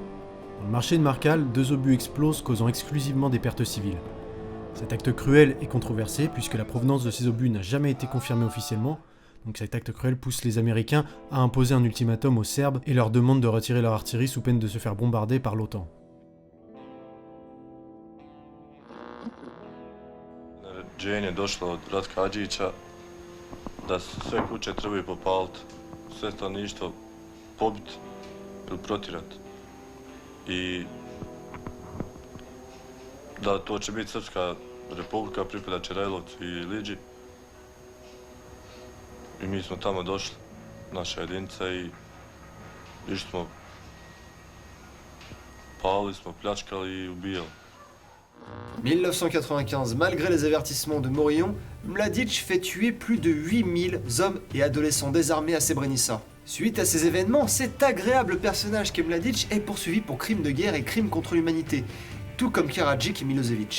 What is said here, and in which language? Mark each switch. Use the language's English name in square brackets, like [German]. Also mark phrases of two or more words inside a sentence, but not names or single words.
[French] Dans le marché de Marcal, 2 obus explosent causant exclusivement des pertes civiles. Cet acte cruel est controversé puisque la provenance de ces obus n'a jamais été confirmée officiellement. Donc cet acte cruel pousse les Américains à imposer un ultimatum aux Serbes et leur demande de retirer leur artillerie sous peine de se faire bombarder par l'OTAN. [Serbian] Naređenje je došlo od Ratka Adžića da sve kuće trebaju popaliti, sve stanovništvo pobiti ili protjerati. I da to će biti Srpska republika, pripada će Rajlovcu i Liđi. I mi smo tamo došli, naša jedinica, i išli smo, palili smo, pljačkali i ubijali. [French] 1995, malgré les avertissements de Morillon, Mladic fait tuer plus de 8000 hommes et adolescents désarmés à Srebrenica. Suite à ces événements, cet agréable personnage qu'est Mladic est poursuivi pour crimes de guerre et crimes contre l'humanité, tout comme Karadzic et Milosevic.